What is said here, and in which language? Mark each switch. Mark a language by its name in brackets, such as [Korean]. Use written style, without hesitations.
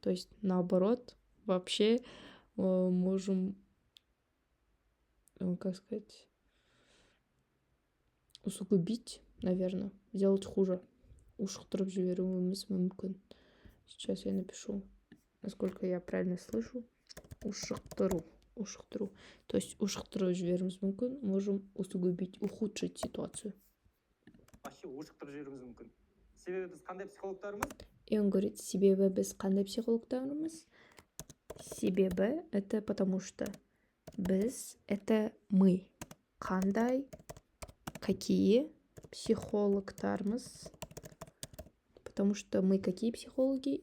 [Russian] То есть наоборот вообще можем, как сказать, усугубить, наверное, сделать хуже. [Kazakh] ушықтырып жіберуіміз мүмкін. [Russian] Сейчас я напишу, насколько я правильно слышу. [Kazakh] Ушықтыру. [Russian] То есть [Kazakh] ушықтырып жіберуіміз мүмкін. [Russian] Можем усугубить, ухудшить ситуацию. Вообще [Kazakh] ушықтырып жіберуіміз мүмкін. Себебі біз қандай психологтарымыз? [Russian] И он говорит, [Kazakh] себебі біз қандай психологтарымыз? Себебі [Russian] это потому что [Kazakh] біз [Russian] это мы. [Kazakh] Қандай, [Russian] какие [Kazakh] психологтарымыз? [Russian] Потому что мы какие психологи?